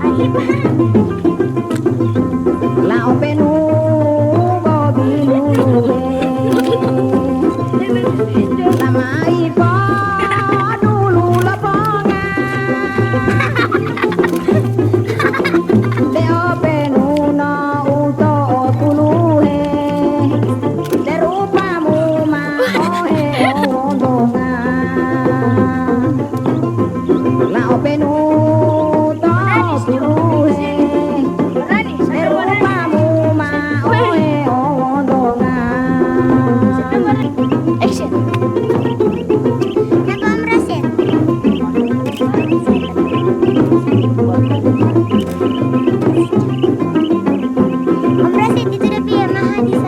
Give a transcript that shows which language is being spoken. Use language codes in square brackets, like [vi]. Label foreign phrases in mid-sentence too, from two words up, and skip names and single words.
[gor] La openu bobi luluhe lama ipo dulu lepongan de openu no uto tuluhe de rupamu ma ohe ondongan la openu to tuluhe [id] Action. Kenapa Om Rasid? Om Rasid itu udah biar mahal